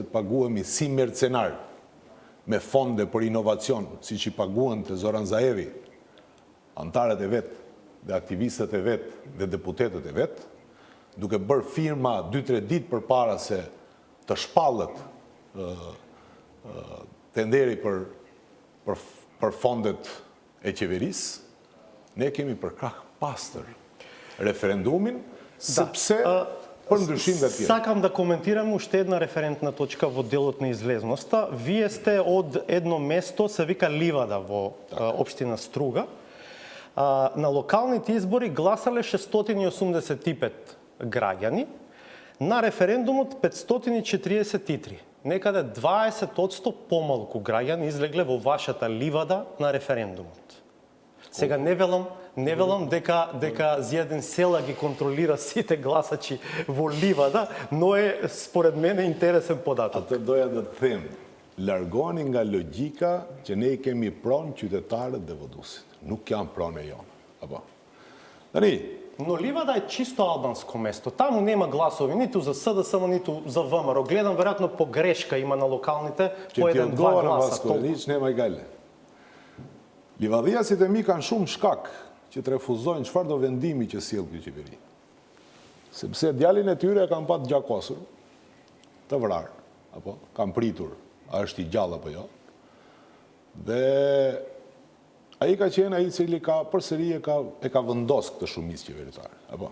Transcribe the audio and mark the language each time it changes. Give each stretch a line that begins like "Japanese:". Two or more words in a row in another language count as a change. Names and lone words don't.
Albanian: të paguhemi si mercenar me fonde për inovacion, siç i paguan te Zoran Zaevi, antarët e vet, dhe aktivistët e vet, dhe deputetët e vet, duke bërë firma 2-3 ditë përpara se të shpallet tenderi për fondet e qeverisë, ne kemi përkrah pastër referendumin, sepse për ndryshim dhe tjerë.
Macedonian: Сакам да коментирамо още една референтна точка во делот на излезноста. Вие сте од едно место, се вика Ливада во општина Струга. На локалните избори гласале 685 граѓани, на референдумот 543. Некаде 20% помалку граѓани излегле во вашата Ливада на референдумот. Сега не велам дека Зијадин Села ги контролира сите гласачи во Ливада, но е според мене интересен податок.
Albanian: Atë doja të them, largoni nga logjika që ne I kemi pronë qytetarët dhe votuesit. Nuk janë pronë e jonë. Apo. Tani,
Macedonian: Но Ливада е чисто албанско место. Таму нема гласови ниту за СДСМ, ниту за ВМРО. Гледам веројатно погрешка има на локалните по 1-2 гласа. Nema I gale.
Albanian: Livadhiasit e mi kanë shumë shkak që të refuzojnë çfarë do vendimi që sjell kjo qeveri. Sepse djalin e tyre kanë pat gjakosur, të vrarë, apo kanë pritur, a është I gjallë apo jo. Dhe ai ka qenë ai I cili ka përsëri e ka vendos këtë shumicë qeveritare, apo.